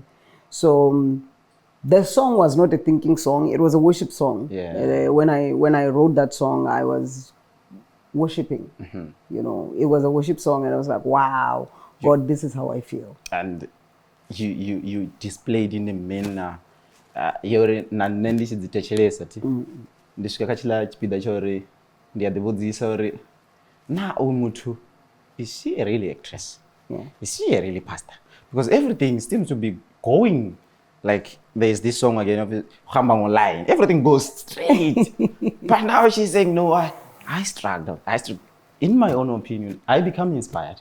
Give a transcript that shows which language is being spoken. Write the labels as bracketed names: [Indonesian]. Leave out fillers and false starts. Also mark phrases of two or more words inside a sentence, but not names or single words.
[English] So the song was not a thinking song. It was a worship song. When I wrote that song, I was worshiping. You know, it was a worship song, and I was like, wow, God, this is how I feel. And you displayed in a manner you're [Venda] nanende chidzitechelesa ti ndisvika kachila chipida chori ndiyadhibudzisa uri na uyu muthu, [English] is she a really actress? Is she a really pastor? Because everything seems to be going like, there's this song again of Muvhango online. Everything goes straight. But now she's saying, no, I struggled. In my own opinion, I become inspired.